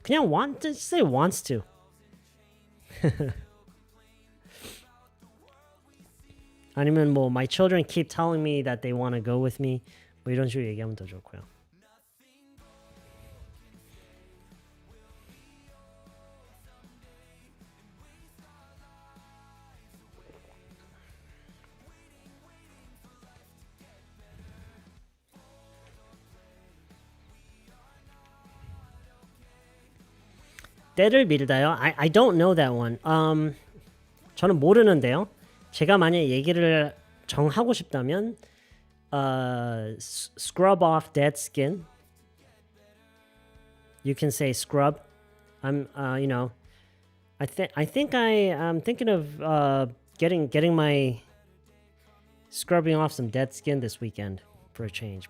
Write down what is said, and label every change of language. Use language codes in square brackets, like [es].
[ko] 그냥 [en] say wants to. [ko] 아니면 뭐 [en] my children keep telling me that they want to go with me. [ko] 뭐 이런 식으로 얘기하면 더 좋고요. 때를 밀다요? [en] I don't know that one. [ko] 저는 모르는데요. 제가 만약에 얘기를 정하고 싶다면 [en] scrub off dead skin. You can say scrub. I'm I think I'm thinking of getting my scrubbing off some dead skin this weekend for a change.